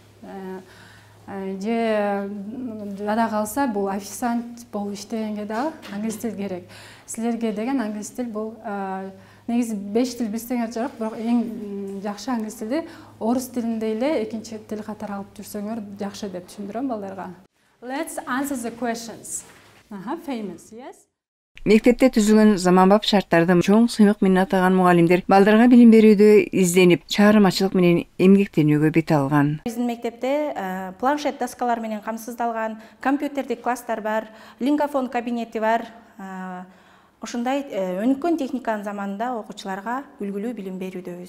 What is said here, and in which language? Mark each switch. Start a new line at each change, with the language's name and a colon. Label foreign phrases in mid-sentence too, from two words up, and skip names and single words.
Kyrgyz: Же жада калса бул официант болуп иштегенге дагы англис тил керек. Силерге деген англис тил бул негизи 5 тил билсеңер жарак, бирок эң жакшы англис тилди орус тилинде эле экинчи тил катары алып жүрсөңөр жакшы деп түшүндүрөм балдарга.
English: Let's answer the questions. Famous, yes?
Kyrgyz: Мектепте түзүлгөн заманбап шарттарды чоң сыймык менен атаган мугалимдер балдарга билим берүүдө изденип, чыгармачылык менен эмгектенүүгө бет алган. Биздин мектепте планшет доскалар менен камсыздалган, компьютердик класстар бар, лингофон кабинети бар. Ошондой өнүккөн техниканын заманында окуучуларга үлгүлүү билим берүүдөбүз.